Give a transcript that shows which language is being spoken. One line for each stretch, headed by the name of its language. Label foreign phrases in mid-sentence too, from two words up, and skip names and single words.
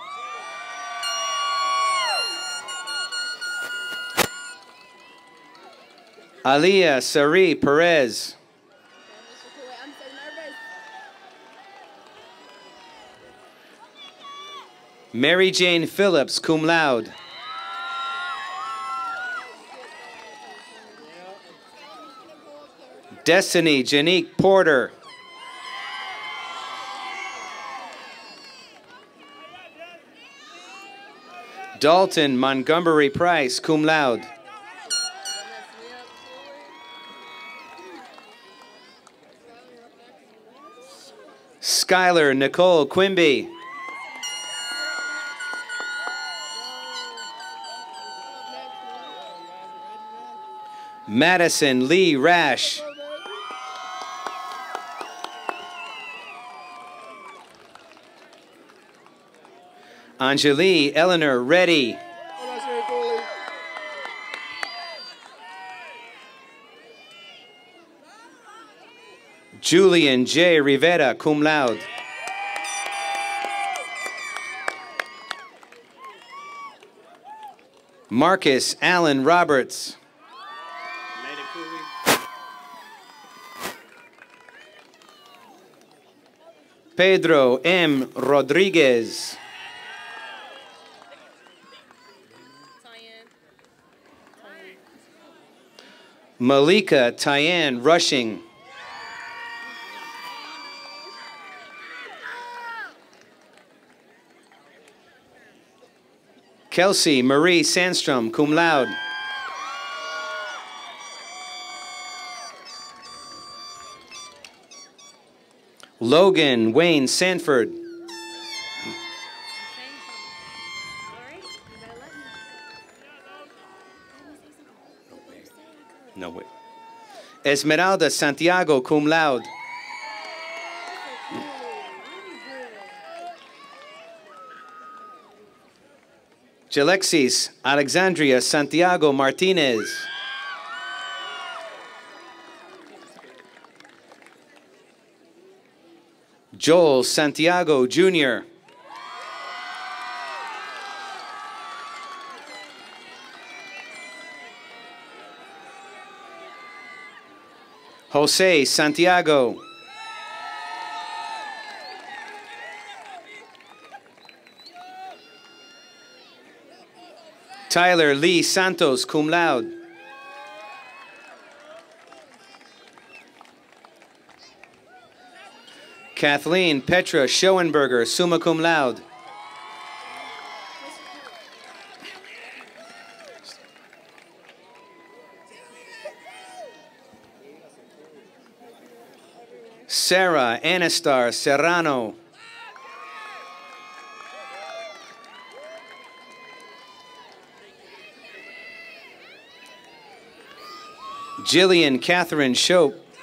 English: Aliyah Sari Perez. Mary Jane Phillips,
Latin: cum laude.
English: Destiny Janique Porter. Dalton Montgomery Price,
Latin: cum laude.
English: Skylar Nicole Quimby. Madison Lee Rash. Anjali Eleanor Reddy. Julian J. Rivera,
Latin: cum laude.
English: Marcus Allen Roberts. Pedro M. Rodriguez. Malika Tyann Rushing. Kelsey Marie Sandstrom,
Latin: cum laude.
English: Logan Wayne Sanford. No way. Esmeralda Santiago,
Latin: cum laude.
English: Jalexis Alexandria Santiago Martinez. Joel Santiago Jr. Jose Santiago. Tyler Lee Santos,
Latin: cum laude.
English: Kathleen Petra Schoenberger,
Latin: summa cum laude.
English: Sarah Anastar Serrano. Jillian Catherine Shope.